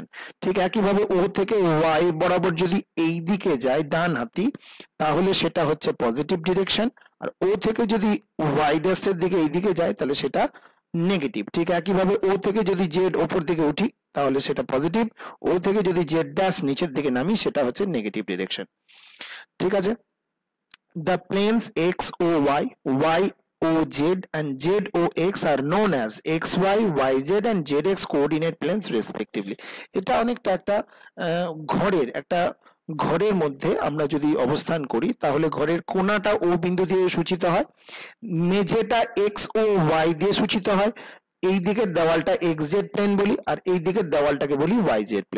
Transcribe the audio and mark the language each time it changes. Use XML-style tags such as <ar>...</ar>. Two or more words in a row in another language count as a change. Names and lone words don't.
<bn>ঠিক একইভাবে ও থেকে ওয়াই বরাবর যদি এই দিকে যায় ডান হাতি, তাহলে সেটা হচ্ছে</bn> <en>positive direction,</en> <bn>আর ও থেকে যদি ওয়াই ড্যাশ এর দিকে এই দিকে যায় তাহলে সেটা নেগেটিভ। ঠিক একইভাবে ও থেকে যদি জেড ওপর দিকে উঠি তাহলে সেটা পজিটিভ, ও থেকে যদি জেড ড্যাশ নিচের দিকে নামি সেটা হচ্ছে</bn> <en>negative direction.</en> <bn>ঠিক আছে,</bn> <en>the planes x o y, y o z and z o x are known as xy, yz and zx coordinate planes respectively।</en> <bn>এটা অনেকটা একটা ঘরের মধ্যে আমরা যদি অবস্থান করি তাহলে ঘরের কোণাটা ও বিন্দু দিয়ে সূচিত হয়, মেঝেটা এক্স ও ওয়াই দিয়ে সূচিত হয়, এই দিকের দেওয়ালটা</bn> <en>x z plane</en> <bn>বলি, আর এই দিকের দেওয়ালটাকে বলি</bn> <en>y z plane.</en>